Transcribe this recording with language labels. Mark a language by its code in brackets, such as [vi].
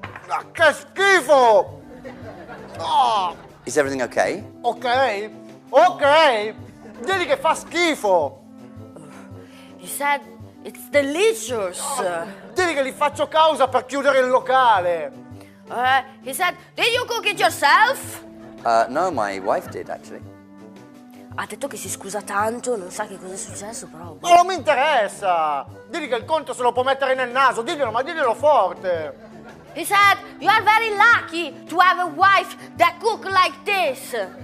[it] Ah, che schifo! Oh, [en] Is everything okay? [it] ok, digli che fa schifo. [en] You said it's delicious. [it] Digli che gli faccio causa per chiudere il locale. [en] He said, did you cook it yourself? No, my wife did actually. [it] Ha detto che si scusa tanto, non sa che cosa è successo, però. Ma non mi interessa. Digli che il conto se lo può mettere nel naso, diglielo, ma diglielo forte. [en] He said, you are very lucky to have a wife that cook like this.